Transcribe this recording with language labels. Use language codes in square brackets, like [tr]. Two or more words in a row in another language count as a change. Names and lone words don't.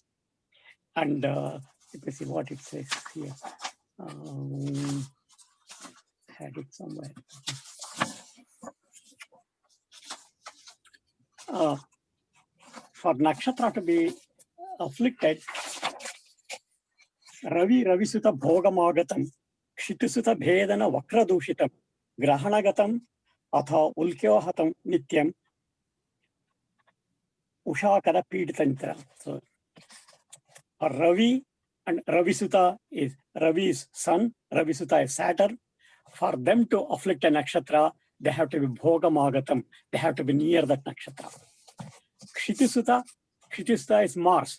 [en] And let me see what it says here. Had it somewhere. For nakshatra to be afflicted, [sa] रवि सुत भोगमागतं क्षितिसुत भेदन वक्रदूषितं ग्रहणगतं अथ उल्कयाहतं नित्यं उषाकर पीडितन्त्र. [en] So Ravi and Ravi Sutta is Ravi's son, Ravi Sutta is Saturn. For them to afflict a nakshatra, they have to be Bhogamagatam, they have to be near that nakshatra. Kshitisuta is Mars.